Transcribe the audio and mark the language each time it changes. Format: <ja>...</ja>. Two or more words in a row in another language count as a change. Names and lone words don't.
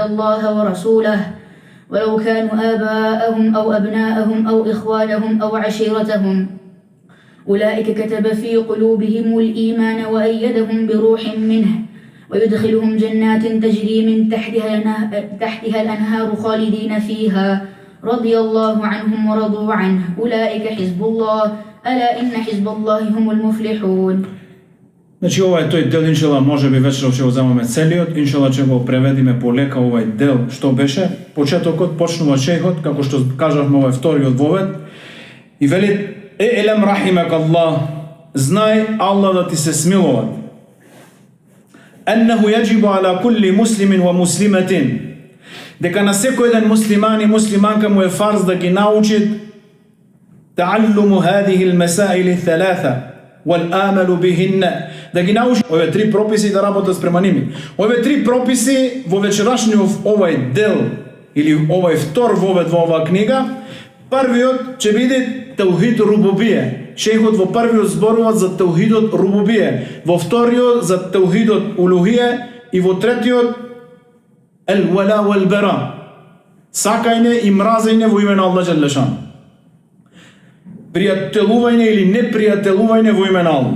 <ar>الله ورسوله ولو كانوا آباءهم أو أبناءهم أو إخوانهم أو عشيرتهم أولئك كتب في قلوبهم الإيمان وأيدهم بروح منه ويدخلهم جنات تجري من تحتها الأنهار خالدين فيها رضي الله عنهم ورضوا عنه أولئك حزب الله ألا إن حزب الله هم المفلحون.</ar> <mk>Значи ова е тој дел, иншала, може би вечеров ќе го земаме целиот, иншала ќе го преведиме полека овај дел, што беше. Почетокот почнува шејхот, како што кажавме, ова е вториот вовед, и вели</mk> <ar>اعلم رحمك الله,</ar> <mk>знај Аллах да ти се смилува.</mk> <ar>أنه يجب على كل مسلم ومسلمة,</ar> <mk>дека на секој еден муслиман и муслиманка му е фарз да ги научи</mk> <ar>تعلم هذه المسائل ثلاثة والآمل بهن,</ar> <mk>да ги научи овие три прописи да работат спрема ними. Овие три прописи во вечерашниот овај дел или овај втор вовед во оваа книга, првиот ќе биде</mk> <ar>توحيد الربوبية.</ar> <mk>Шейхот во првиот зборува за таухидот рубубие, во вториот за таухидот улухие и во третиот</mk> <ar>الولاء والبراء,</ar> <mk>сакање и мразење во име на Аллах џелешан, пријателување или непријателување во име на Аллах.</mk>